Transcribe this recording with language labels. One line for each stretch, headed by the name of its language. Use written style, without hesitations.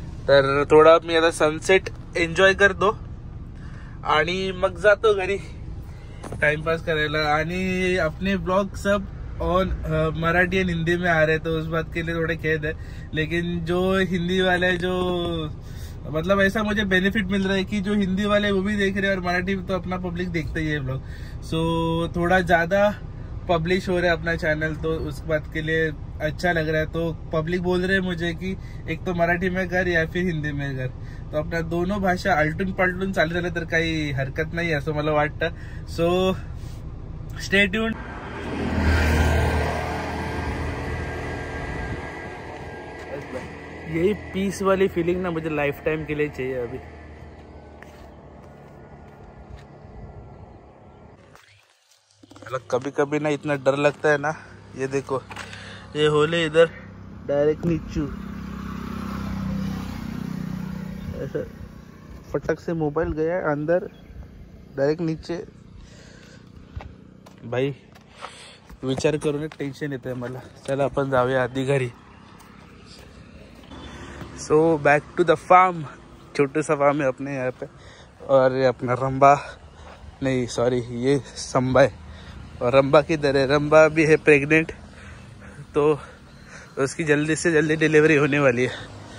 Marathi: तर थोडा मी आता सनसेट एन्जॉय करतो आणि मग जातो घरी टाइमपास करायला।
Hindi: आणि अपने ब्लॉग सब और मराठी एंड हिंदी में आ रहे, तो उस बात के लिए थोड़े खेद है, लेकिन जो हिंदी वाले जो मतलब ऐसा मुझे बेनिफिट मिल रहा है कि जो हिंदी वाले वो भी देख रहे हैं और मराठी तो अपना पब्लिक देखता ही है ब्लॉग। सो थोड़ा ज्यादा पब्लिश हो रहा है अपना चैनल, तो उस बात के लिए अच्छा लग रहा है। तो पब्लिक बोल रहे हैं मुझे कि एक तो मराठी में कर या फिर हिंदी में कर, तो अपना दोनों भाषा
Marathi: आलटून पालटून चालू झालं तर काही हरकत नाही असं मला वाटतं।
English: So stay tuned.
Hindi: यही पीस वाली फीलिंग ना मुझे लाइफ टाइम के लिए चाहिए अभी। कभी कभी ना इतना डर लगता है ना, ये देखो ये होले इधर डायरेक्ट नीचू, ऐसा फटक से मोबाइल गया अंदर डायरेक्ट नीचे।
Marathi: भाई विचार करून टेन्शन येते मला। चला आपण जाऊया आधी घरी।
English: so back to the farm,
Hindi: छोटे सा फार्म है अपने यहाँ पे, और ये अपना रंबा नहीं सॉरी ये संबा है, और रंबा किधर है, रंबा भी है प्रेग्नेंट, तो उसकी जल्दी से जल्दी डिलीवरी होने वाली है।